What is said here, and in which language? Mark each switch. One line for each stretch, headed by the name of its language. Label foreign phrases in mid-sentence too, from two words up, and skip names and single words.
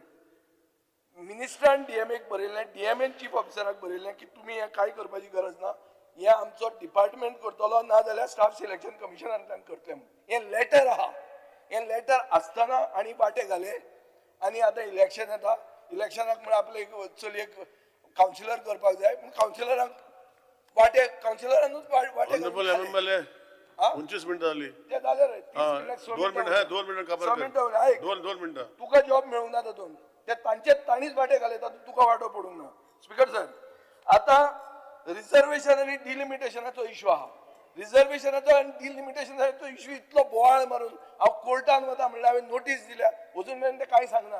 Konkani: मिनिस्टरान DMAक बरयल्लें, DMAन चीफ ऑफिसराक बरयल्लें की तुमी हें कांय करपाची गरज ना, हें आमचो डिपार्टमेंट करतलो, ना जाल्यार स्टाफ सिलेक्शन कमिशनांतल्यान करतलें म्हणून. हें लेटर आहा. हें लेटर आसतना आनी वाटे घाले आनी आतां इलेक्शन येता. इलेक्शनाक म्हण आपले चलयेक कावन्सिलर करपाक जाय पूण कावन्सिलरांक वाटे कावन्सिलरानूच वाटे 25 मिनिटं झाली. ते जाले रे. 2 मिनिटं 2 मिनिटं काबर 2 मिनिटं. तुका जॉब मेळूंक ना तातूंत. ते तांणीच वाटे घाले, तातूंत तुका वांटो पडूंक ना.
English: speaker sir,
Konkani: आतां रिजर्वेशन आनी डिलिमिटेशनाचो इश्यू आहा. रिजर्वेशनाचो आनी डिलिमिटेशनाचो इश्यू इतलो बोवाळ मारून हांव कोर्टान वता म्हणल्यार हांवें नोटीस दिल्या, अजून मेरेन ते कांय सांगना.